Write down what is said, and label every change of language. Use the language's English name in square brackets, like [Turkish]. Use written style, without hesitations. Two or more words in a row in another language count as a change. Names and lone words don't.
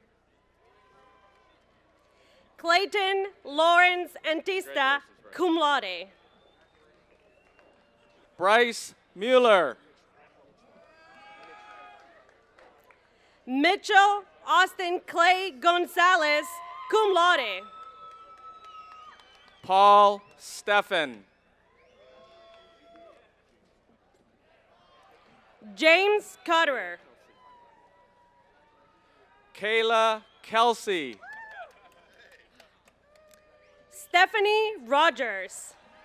[Latin] Clayton Lawrence Antista, cum laude. [English] Bryce Mueller. Mitchell Austin Clay Gonzalez, [Latin] cum laude. [English] Paul Steffen. James Cutterer. Kayla Kelsey. Stephanie Rogers.